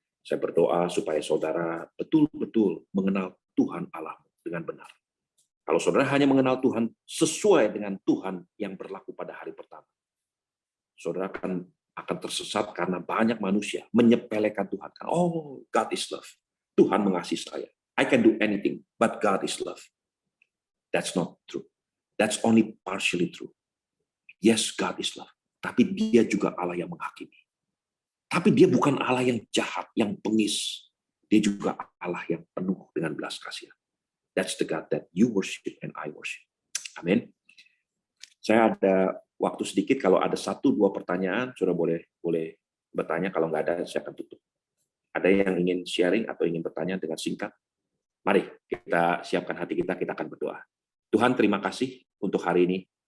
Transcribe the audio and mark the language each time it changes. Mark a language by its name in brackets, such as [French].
[Indonesian] Saya berdoa supaya saudara betul-betul mengenal Tuhan Allahmu dengan benar. Kalau saudara hanya mengenal Tuhan sesuai dengan Tuhan yang berlaku pada hari pertama, saudara akan tersesat karena banyak manusia menyepelekan Tuhan. [English] Oh, God is love. [Indonesian] Tuhan mengasihi saya. [English] I can do anything, but God is love. That's not true. That's only partially true. Yes, God is love. [Indonesian] Tapi dia juga Allah yang menghakimi. Tapi dia bukan Allah yang jahat, yang bengis. Dia juga Allah yang penuh dengan belas kasihan. [English] That's the God that you worship and I worship. [Indonesian] Amin. Saya ada waktu sedikit, kalau ada 1-2 pertanyaan, saudara boleh bertanya. Kalau nggak ada, saya akan tutup. Ada yang ingin sharing atau ingin bertanya dengan singkat? Mari kita siapkan hati kita akan berdoa. Tuhan, terima kasih untuk hari ini.